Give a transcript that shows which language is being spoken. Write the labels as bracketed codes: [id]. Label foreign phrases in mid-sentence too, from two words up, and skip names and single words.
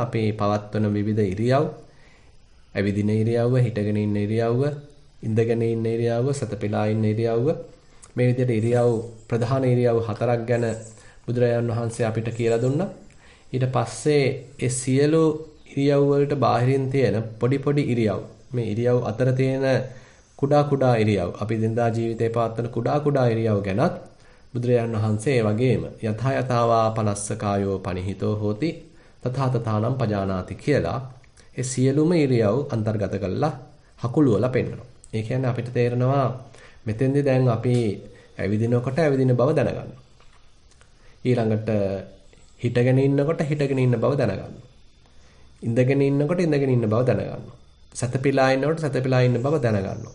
[si] අපි පවත්වන විවිධ ඉරියව්, ඇවිදින ඉරියව්ව, හිටගෙන ඉන්න ඉරියව්ව, ඉඳගෙන ඉන්න ඉරියව්ව, සතපෙලා ඉන්න ඉරියව්ව, මේ විදිහට ඉරියව් ප්‍රධාන ඉරියව් 4ක් ගැන බුදුරජාණන් වහන්සේ අපිට කියලා දුන්නා. ඊට පස්සේ ඒ සියලු ඉරියව් වලට බාහිරින් තියෙන පොඩි ඉරියව්, මේ ඉරියව් අතර තියෙන කුඩා ඉරියව්, අපි දිනදා ජීවිතේ පවත්වන කුඩා ඉරියව් ගැනත් බුදුරජාණන් වහන්සේ ඒ වගේම [pi] යථාවා පනස්ස කායෝ පනිහිතෝ හෝති තථාතථානම් පජානාති [si] කියලා ඒ සියලුම ඉරියව් අන්තර්ගත කරලා හකුළුවලා පෙන්නනවා. ඒ කියන්නේ අපිට තේරෙනවා මෙතෙන්දී දැන් අපි ඇවිදිනකොට ඇවිදින බව දැනගන්නවා. ඊළඟට හිටගෙන ඉන්නකොට හිටගෙන ඉන්න බව දැනගන්නවා. ඉඳගෙන ඉන්නකොට ඉඳගෙන ඉන්න බව දැනගන්නවා. සැතපීලා ඉන්නකොට සැතපීලා ඉන්න බව දැනගන්නවා.